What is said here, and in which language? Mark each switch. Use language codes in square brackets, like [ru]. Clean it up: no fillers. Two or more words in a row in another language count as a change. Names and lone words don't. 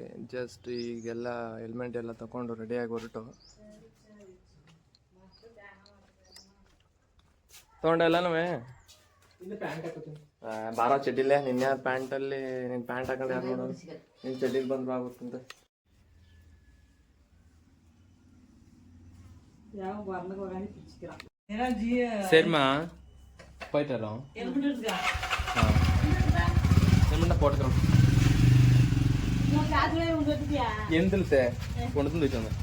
[kn] ಜಸ್ಟ್ ಈಗೆಲ್ಲ ಹೆಲ್ಮೆಟ್ ಎಲ್ಲ ತೊಗೊಂಡು ರೆಡಿಯಾಗಿ ಹೊರಟು ತೊಗೊಂಡೆಲ್ಲನೂ ಬಾರ ಚಡ್ಡಿಲ್ಲೇ. ನಿನ್ನೆ ಪ್ಯಾಂಟಲ್ಲಿ ನಿನ್ನ ಪ್ಯಾಂಟ್ ಹಾಕೊಂಡು ಯಾರು ನೋಡೋದು? ನಿನ್ನ ಚಡ್ಡಿಲಿ ಬಂದ್ರು ಆಗುತ್ತಂತ. [ta] சரிம்மா போயிட்டு வரோம். போட்டுக்கிறோம். [ml] എന്തിൽ കൊണ്ടു തന്നിട്ട് വന്നേ?